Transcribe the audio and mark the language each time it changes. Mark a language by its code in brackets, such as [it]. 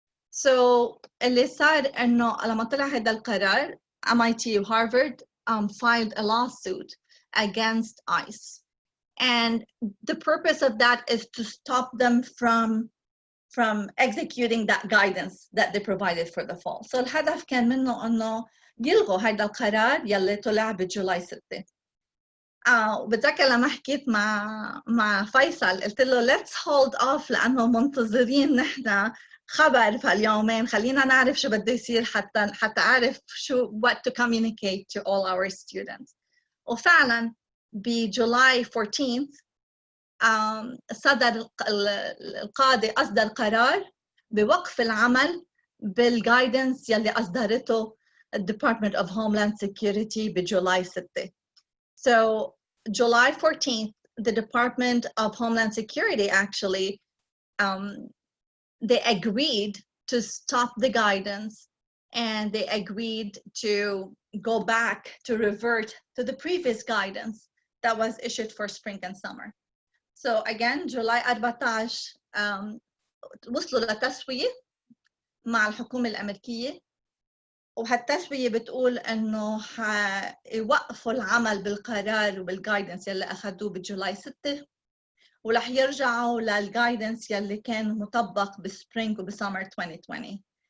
[en] So [ar] اللي صار انه لما طلع هذا القرار [en] MIT وهارفارد filed a lawsuit against ICE, and the purpose of that is to stop them from executing that guidance that they provided for the fall. [ar] So الهدف كان منه انه يلغوا هذا القرار يلي طلع بجولاي 6. وبتذكر لما حكيت مع فيصل قلت له [en] let's hold off [ar] لانه منتظرين نحن خبر في اليومين، خلينا نعرف شو بده يصير حتى اعرف شو [en] what to communicate to all our students. [ar] وفعلا بجولاي 14 صدر القاضي أصدر قرار بوقف العمل بالجايدنس يلي أصدرته Department of Homeland Security بجولاي 6. [en] So July 14th, the Department of Homeland Security actually, they agreed to stop the guidance, and they agreed to go back to revert to the previous guidance that was issued for spring and summer. [ar] So again, July 14 وصلوا لتسوية مع الحكومة الأمريكية، وهالتسوية بتقول إنه حيوقفوا العمل بالقرار وبالجايدنس يلي أخذوه بجولاي 6، ورح يرجعوا للجايدنس يلي كان مطبق بسبرينج وبسمر 2020.